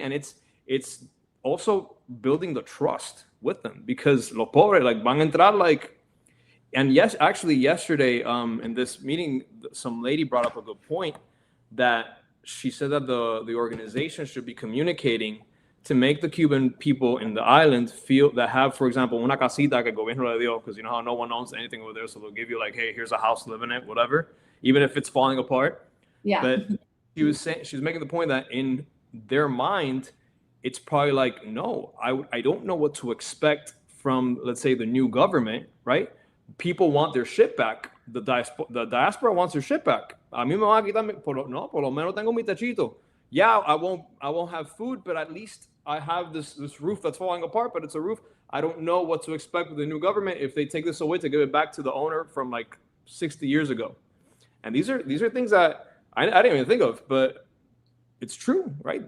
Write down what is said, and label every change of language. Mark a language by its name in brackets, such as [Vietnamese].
[English] And it's also building the trust with them because [Spanish] los pobres [English] like [Spanish] van a entrar [English] like, and yes, actually yesterday in this meeting, some lady brought up a good point that she said that the organization should be communicating to make the Cuban people in the island feel that have, for example, [Spanish] una casita que el gobierno le dio, [English] because you know how no one owns anything over there, so they'll give you like, hey, here's a house, live in it, whatever, even if it's falling apart. Yeah. But she was making the point that in their mind, it's probably like, no, I don't know what to expect from, let's say, the new government, right? People want their shit back. The diaspora wants their shit back. [Spanish] A mí me van a quitar, no, por lo menos tengo mi techito. [English] Yeah, I won't have food, but at least I have this roof that's falling apart, but it's a roof. I don't know what to expect with the new government if they take this away to give it back to the owner from like 60 years ago. And these are things that I didn't even think of, but it's true, right?